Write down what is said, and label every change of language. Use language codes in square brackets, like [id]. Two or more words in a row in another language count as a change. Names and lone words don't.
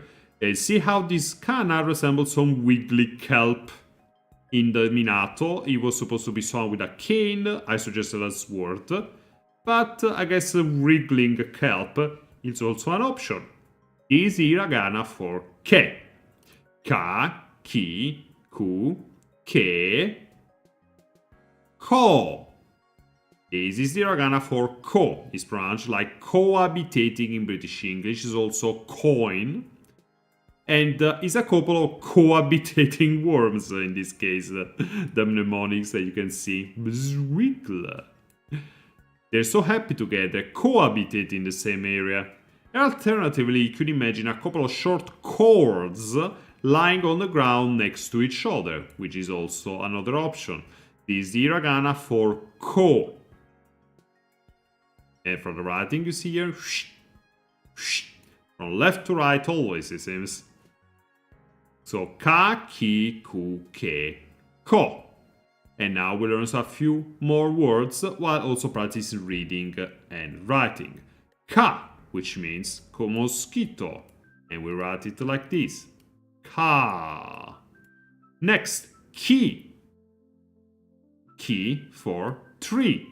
[en] And see how this kana resembles some wiggly kelp. In the Minato, it was supposed to be sung with a cane, I suggested a sword. But I guess wriggling kelp is also an option. This is hiragana for ke. [ja] Ka, ki, ku, ke, ko. [en] This is the hiragana for ko. It's pronounced like cohabitating in British English. It's also coin. And is a couple of cohabitating worms in this case. The mnemonics that you can see. Bzwiggle. They're so happy together, cohabitate in the same area. Alternatively, you could imagine a couple of short cords lying on the ground next to each other, which is also another option. This is the hiragana for ko. And from the writing you see here, from left to right always it seems. [ja] So ka, ki, ku, ke, ko. [en] And now we learn a few more words while also practicing reading and writing. Ka, which means mosquito, and we write it like this. Ka. Next, ki. Ki for tree.